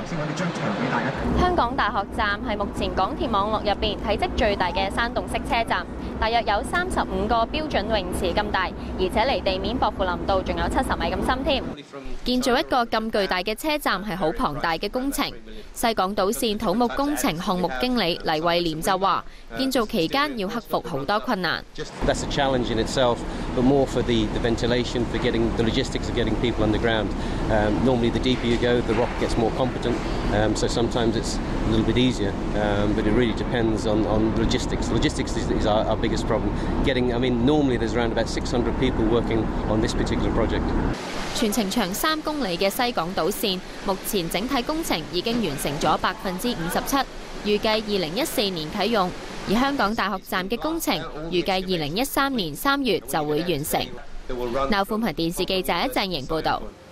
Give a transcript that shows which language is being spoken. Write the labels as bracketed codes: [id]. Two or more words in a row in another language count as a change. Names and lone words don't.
[yue] 香港大學站係目前港鐵網絡入邊體積最大嘅山洞式車站，大約有35個標準泳池咁大，而且離地面薄扶林道仲有70米咁深添。建造一個咁巨大嘅車站係好龐大嘅工程。西港島線土木工程項目經理黎惠廉就話：建造期間要克服好多困難。 [en] That's a challenge in itself, but more for the ventilation, for getting the logistics of getting people underground. Normally, the deeper you go, the rock gets more competent. So sometimes it's a little bit easier, but it really depends on logistics. Logistics is our biggest problem. Normally there's around about 600 people working on this particular project. [yue] 全程長3公里嘅西港島線，目前整體工程已經完成咗57%，預計2014年啟用。而香港大學站嘅工程預計2013年3月就會完成。鬧寬頻電視記者鄭瑩報導。